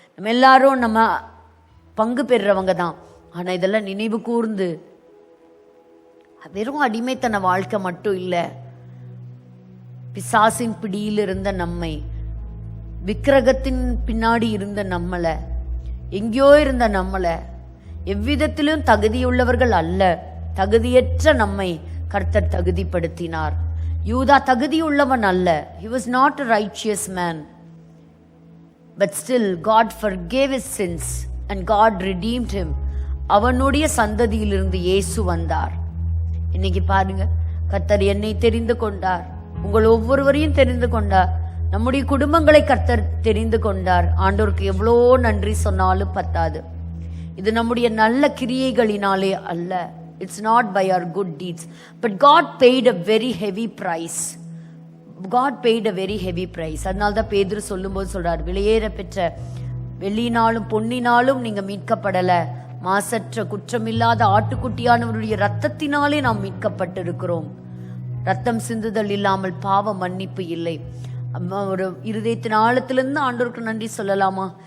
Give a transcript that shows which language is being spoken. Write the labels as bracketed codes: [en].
[ta] நம்ம எல்லாரும் நம்ம பங்கு பெறுறவங்க தான். ஆனா இதெல்லாம் நினைவு கூர்ந்து வெறும் அடிமைத்தன வாழ்க்கை மட்டும் இல்ல, பிசாசின் பிடியில் இருந்த நம்மை, விக்கிரகத்தின் பின்னாடி இருந்த நம்மளை, எங்கேயோ இருந்த நம்மளை, எவ்விதத்திலும் தகுதியுள்ளவர்கள் அல்ல, தகுதியற்ற நம்மை கர்த்தர் தகுதிப்படுத்தினார். யூதா தகுதியுள்ளவன் அல்ல. [en] He was not a righteous man. But still God forgave his sins and God redeemed him. [ta] அவனுடைய சந்ததியிலிருந்து இயேசு வந்தார். இன்னைக்கு பாருங்க, கர்த்தர் என்னை தெரிந்து கொண்டார், உங்கள் ஒவ்வொருவரையும் தெரிந்து கொண்டார், நம்முடைய குடும்பங்களை கர்த்தர் தெரிந்து கொண்டார். ஆண்டவருக்கு எவ்வளோ நன்றி சொன்னாலும் பத்தாது. இது நம்முடைய நல்ல கிரியைகளினாலே அல்ல. [en] It's not by our good deeds, but God paid a very heavy price. God paid a very heavy price. [ta] அதனால தான் பேதுரு சொல்லும்போது சொல்றார், விலையேற பெற்ற வெள்ளினாலும் பொன்னினாலும் நீங்க மீட்கப்படல, மாசற்ற குற்றமில்லாத ஆட்டுக்குட்டியானவருடைய ரத்தத்தினாலே நாம் மீட்கப்பட்டிருக்கிறோம். ரத்தம் சிந்துதல் இல்லாமல் பாவ மன்னிப்பு இல்லை. ஒரு இருதயத்தின் ஆழத்திலிருந்து ஆண்டவருக்கு நன்றி சொல்லலாமா?